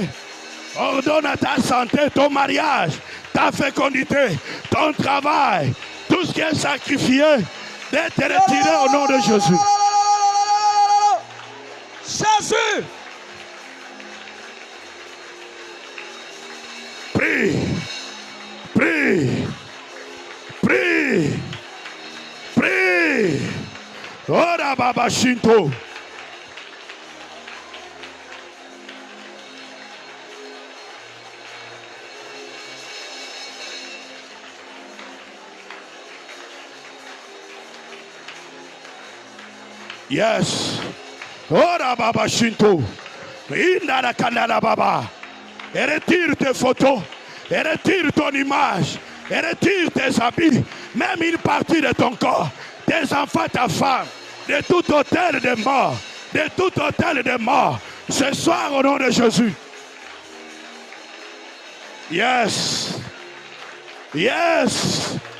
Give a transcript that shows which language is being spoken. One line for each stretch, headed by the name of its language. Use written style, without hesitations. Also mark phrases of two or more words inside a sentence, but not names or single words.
French: Ordonne à ta santé, ton mariage, ta fécondité, ton travail, tout ce qui est sacrifié, d'être retiré au nom de Jésus. Jésus. Prie, prie, prie, prie. Ora Baba Shinto. Yes. Ora Baba Shinto. Indara Kanala Baba. Et retire tes photos, et retire ton image, et retire tes habits, même une partie de ton corps, tes enfants, ta femme, de tout hôtel de mort, de tout hôtel de mort, ce soir au nom de Jésus.
English: Yes. Yes.